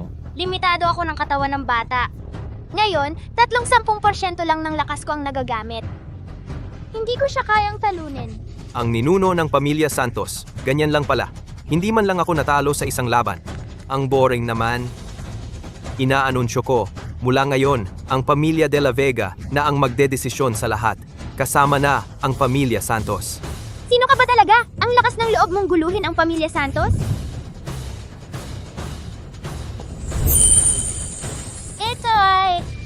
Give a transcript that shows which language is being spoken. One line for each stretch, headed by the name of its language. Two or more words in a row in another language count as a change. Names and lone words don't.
Filipino: Limitado ako ng katawan ng bata. Ngayon, 30% lang ng lakas ko ang nagagamit. Hindi ko siya kayang talunin. Ang ninuno ng pamilya Santos, ganyan lang pala. Hindi man lang ako natalo sa isang laban. Ang boring naman. Inaanunsyo ko, mula ngayon, ang pamilya de la Vega na ang magdedesisyon sa lahat. Kasama na ang pamilya Santos. Sino ka ba talaga? Ang lakas ng loob mong guluhin ang pamilya Santos? Ito ay...